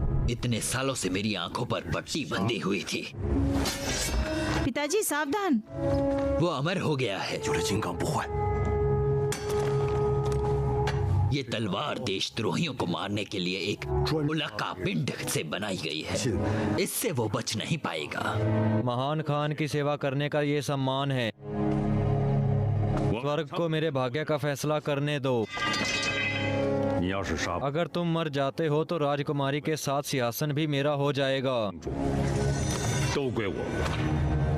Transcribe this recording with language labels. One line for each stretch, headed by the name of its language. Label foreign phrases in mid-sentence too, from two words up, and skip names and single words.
Hindi: इतने सालों से मेरी आंखों पर पट्टी बंधी हुई थी। पिताजी सावधान। वो अमर हो गया है।
Chinese: 有了金刚不坏。
Hindi: ये तलवार देशद्रोहियों को मारने के लिए एक उल्का पिंड से बनाई गई है। इससे वो बच नहीं पाएगा। महान खान की सेवा करने का ये सम्मान है। स्वर्ग को मेरे भाग्य का फैसला करने दो।
Chinese: 你要是杀
Hindi: अगर तुम मर जाते हो तो राजकुमारी के साथ सिंहासन भी मेरा हो जाएगा।
Chinese: 都归我。